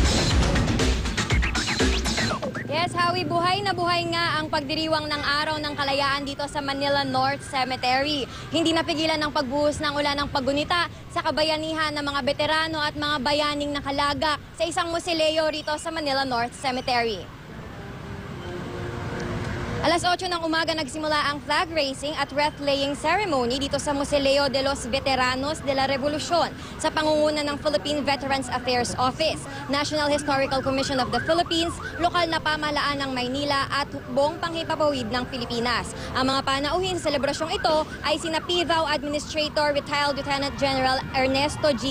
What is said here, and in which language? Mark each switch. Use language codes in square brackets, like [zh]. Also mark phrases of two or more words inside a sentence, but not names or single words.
[tl] Yes, Howie, buhay na buhay nga ang pagdiriwang ng Araw ng Kalayaan dito sa Manila North Cemetery. Hindi napigilan ng pagbuhos ng ulan ng paggunita sa kabayanihan ng mga veterano at mga bayaning nakalagak sa isang musileo rito sa Manila North Cemetery. Alas 8 ng umaga nagsimula ang [en] flag raising [tl] at [en] wreath-laying ceremony [tl] dito sa Museo de los Veteranos de la Revolucion sa pangunguna ng Philippine Veterans Affairs Office, National Historical Commission of the Philippines, lokal na pamahalaan ng Maynila at hukbong panghipapawid ng Pilipinas. Ang mga panauhin sa selebrasyong ito ay sina PVAW Administrator Retired Lieutenant General Ernesto G.